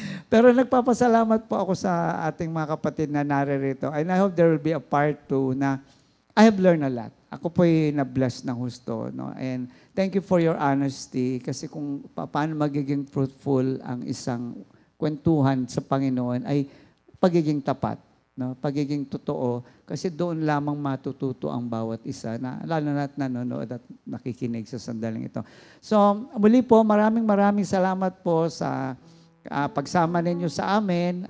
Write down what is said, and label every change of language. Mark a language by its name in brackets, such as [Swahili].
[Filipino] Pero nagpapasalamat po ako sa ating mga kapatid na naririto. [English] And I hope there will be a part 2 na I have learned a lot. [Filipino] Ako po'y na-bless ng husto. No? [English] And thank you for your honesty. [Filipino] Kasi kung paano magiging fruitful ang isang kwentuhan sa Panginoon ay pagiging tapat. No? Pagiging totoo. Kasi doon lamang matututo ang bawat isa, na, lalo na't nanonood at nakikinig sa sandaling ito. So, muli po, maraming salamat po sa pagsama ninyo sa amin.